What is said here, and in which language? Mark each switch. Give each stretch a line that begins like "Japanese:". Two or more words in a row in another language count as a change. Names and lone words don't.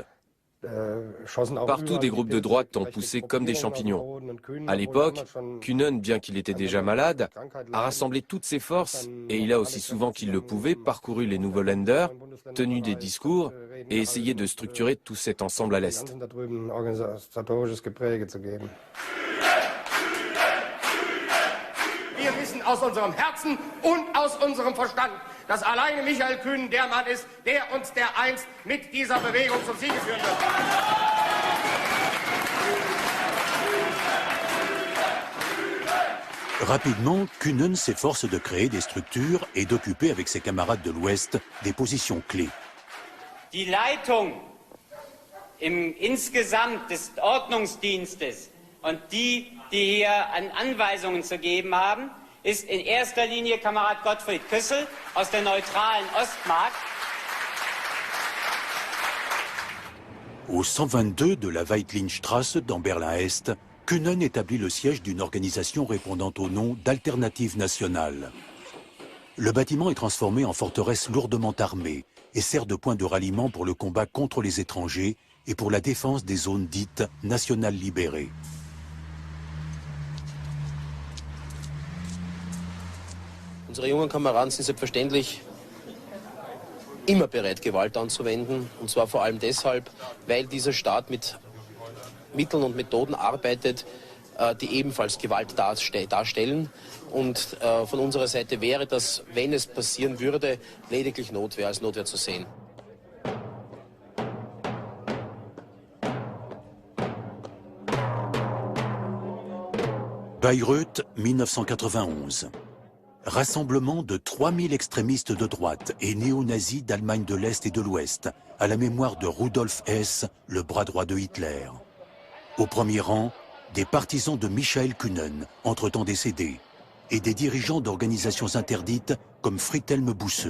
French: Partout, des groupes de droite ont poussé comme des champignons. À l'époque, Kühnen, bien qu'il était déjà malade, a rassemblé toutes ses forces et il a aussi souvent qu'il le pouvait parcouru les nouveaux Länder, tenu des discours et essayé de structurer tout cet ensemble à l'Est.
German: Wir wissen aus unserem Herzen und aus unserem Verstand, dass alleine Michael Kühnen der Mann ist, der uns dereinst mit dieser Bewegung zum Siege führen wird.
French: Rapidement, Kühnen s'efforce de créer des structures et d'occuper avec ses camarades de l'Ouest des positions clés.
German: Die Leitung insgesamt des Ordnungsdienstes und die die hier an Anweisungen zu geben haben, ist in erster Linie Kamerad Gottfried Küssel aus der neutralen Ostmark.
French: Au 122 de la Weitlingstrasse dans Berlin-Est, Kühnen établit le siège d'une organisation répondant au nom d'Alternative Nationale. Le bâtiment est transformé en forteresse lourdement armée et sert de point de ralliement pour le combat contre les étrangers et pour la défense des zones dites nationales libérées.
German: Unsere jungen Kameraden sind selbstverständlich immer bereit, Gewalt anzuwenden. Und zwar vor allem deshalb, weil dieser Staat mit Mitteln und Methoden arbeitet, die ebenfalls Gewalt darstellen. Und von unserer Seite wäre das, wenn es passieren würde, lediglich Notwehr als Notwehr zu sehen.
French: Bayreuth, 1991. Rassemblement de 3000 extrémistes de droite et néo-nazis d'Allemagne de l'Est et de l'Ouest, à la mémoire de Rudolf Hess, le bras droit de Hitler. Au premier rang, des partisans de Michael Kühnen, entre-temps décédé, et des dirigeants d'organisations interdites comme Friedhelm Busse.